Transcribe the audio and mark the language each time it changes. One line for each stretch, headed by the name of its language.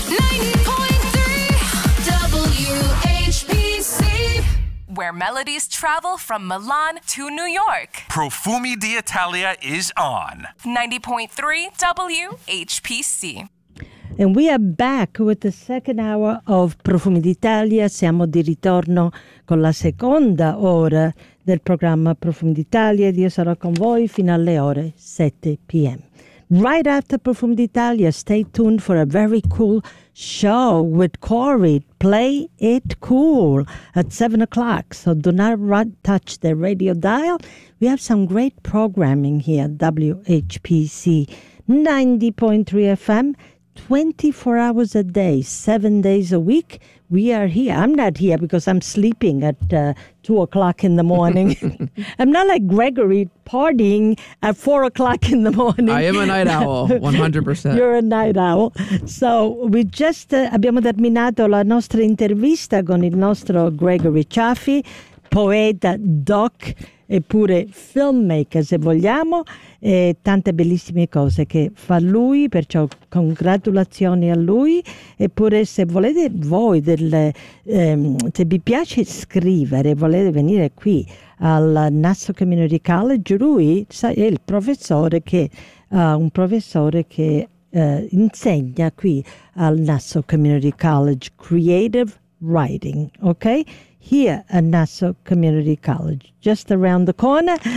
English: 90.3 WHPC. Where melodies travel from Milan to New York. Profumi di Italia is on. 90.3 WHPC. And we are back with the second hour of Profumi d'Italia.
Italian: Siamo di ritorno con la seconda ora del programma Profumi d'Italia. Io sarò con voi fino alle ore 7 p.m.
English: Right after Profumi d'Italia, stay tuned for a very cool show with Corey. Play It Cool at 7 o'clock. So do not touch the radio dial. We have some great programming here at WHPC 90.3 FM. 24 hours a day, 7 days a week, we are here. I'm not here because I'm sleeping at 2 o'clock in the morning. I'm not like Gregory partying at 4 o'clock in the morning. I am a night owl, 100%. You're a night owl. So we just
Italian: abbiamo terminato la nostra intervista con il nostro Gregory Ciaffi, poeta, doc, eppure filmmaker, se vogliamo, e tante bellissime cose che fa lui, perciò congratulazioni a lui. Eppure se volete voi, se vi piace scrivere, volete venire qui al Nassau Community College, lui è il professore che insegna qui al Nassau Community College Creative Writing, ok?
English: Here at Nassau Community College, just around the corner.